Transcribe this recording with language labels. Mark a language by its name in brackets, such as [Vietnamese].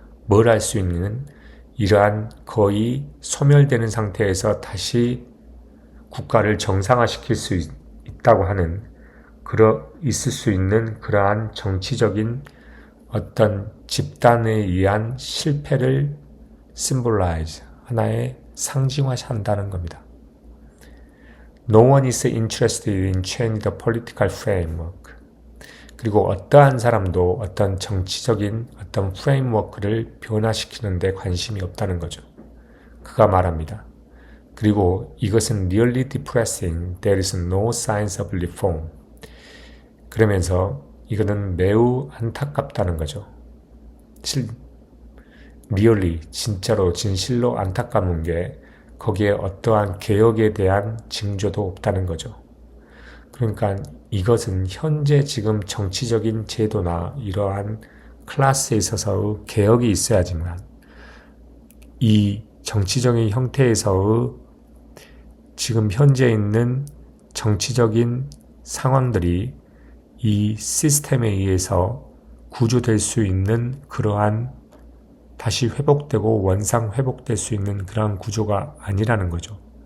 [Korean] 뭘 할 수 있는 이러한 거의 소멸되는 상태에서 다시 국가를 정상화시킬 수 있다고 하는 있을 수 있는 그러한 정치적인 어떤 집단에 의한 실패를 symbolize, 하나의 상징화한다는 겁니다. [English] No one is interested in changing the political framework. [Korean] 그리고 어떠한 사람도 어떤 정치적인 어떤 프레임워크를 변화시키는 데 관심이 없다는 거죠. 그가 말합니다. 그리고 이것은 [English] really depressing. There is no signs of reform. [Korean] 그러면서 이거는 매우 안타깝다는 거죠. really, 진짜로 진실로 안타까운 게 거기에 어떠한 개혁에 대한 징조도 없다는 거죠. 그러니까 이것은 현재 지금 정치적인 제도나 이러한 클래스에 있어서의 개혁이 있어야지만 이 정치적인 형태에서의 지금 현재 있는 정치적인 상황들이 이 시스템에 의해서 구조될 수 있는 그러한 다시 회복되고 원상 회복될 수 있는 그러한 구조가 아니라는 거죠.